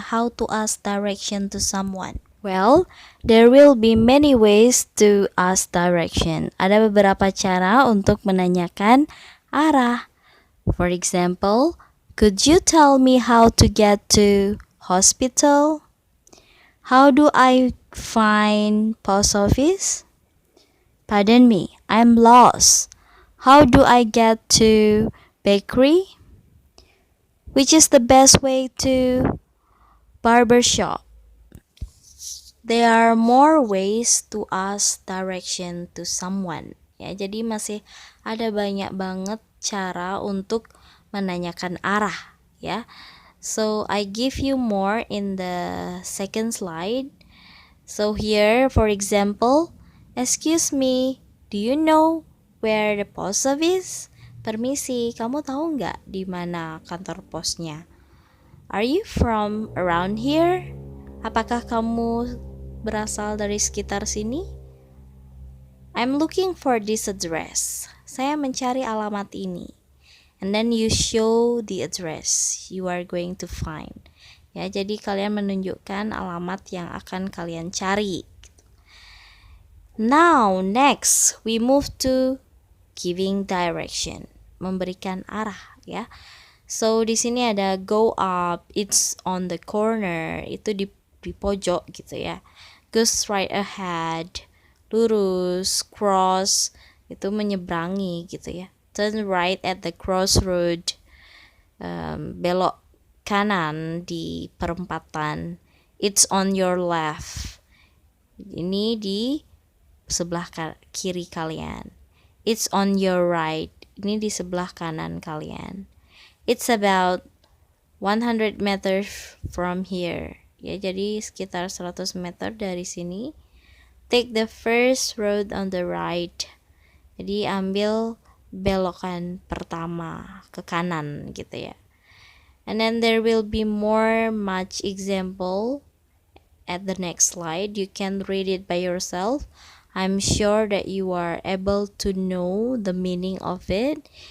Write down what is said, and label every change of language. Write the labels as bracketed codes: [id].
[en] How to ask direction to someone. Well, there will be many ways to ask direction. [id] Ada beberapa cara untuk menanyakan arah. [en] For example, could you tell me how to get to hospital? How do I find post office? Pardon me, I'm lost. How do I get to bakery? Which is the best way to barbershop? There are more ways to ask direction to someone. [id] Ya, jadi masih ada banyak banget cara untuk menanyakan arah, ya. [en] So I give you more in the second slide. So here, for example, excuse me, do you know where the post office? [id] Permisi, kamu tahu nggak di mana kantor posnya? [en] Are you from around here? [id] Apakah kamu berasal dari sekitar sini? [en] I'm looking for this address. [id] Saya mencari alamat ini. [en] And then you show the address you are going to find. [id] Ya, jadi kalian menunjukkan alamat yang akan kalian cari. [en] Now, next we move to giving direction, [id] memberikan arah, ya. So di sini ada [en] go up, it's on the corner, [id] itu di pojok gitu ya. [en] Go straight ahead, [id] lurus, cross, itu menyeberangi gitu ya. [en] Turn right at the crossroad, [id] belok kanan di perempatan. [en] It's on your left, [id] ini di sebelah kiri kalian. [en] It's on your right, [id] ini di sebelah kanan kalian. [en] It's about 100 meters from here. [id] Ya, jadi sekitar 100 meter dari sini. [en] Take the first road on the right. [id] Jadi ambil belokan pertama ke kanan gitu ya. [en] And then there will be much example at the next slide. You can read it by yourself. I'm sure that you are able to know the meaning of it.